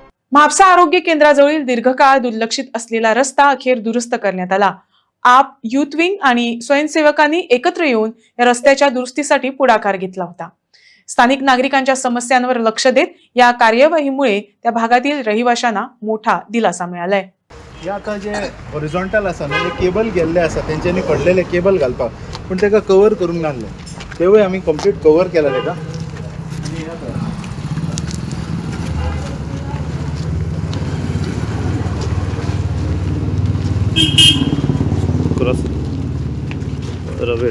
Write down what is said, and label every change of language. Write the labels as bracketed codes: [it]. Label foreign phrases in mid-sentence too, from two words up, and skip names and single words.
[mr] म्हापसा आरोग्य केंद्राजवळील दीर्घकाळ दुर्लक्षित असलेला रस्ता अखेर दुरुस्त करण्यात आला. आप, युथ विंग आणि स्वयंसेवकांनी एकत्र येऊन या रस्त्याच्या दुरुस्तीसाठी पुढाकार घेतला होता. स्थानिक नागरिकांच्या समस्यांवर लक्ष देत या कार्यवाहीमुळे त्या भागातील रहिवाशांना मोठा दिलासा मिळालाय. [kok] हे आता जे हॉरिझॉन्टल आसा न्हू, केबल गेल्ले आसा तेंच्यांनी पडलेले केबल घालपाक, पण तेका कवर करून घालले. तेवूय आमी [en] complete cover [kok] केला तेका. [en] cross rivet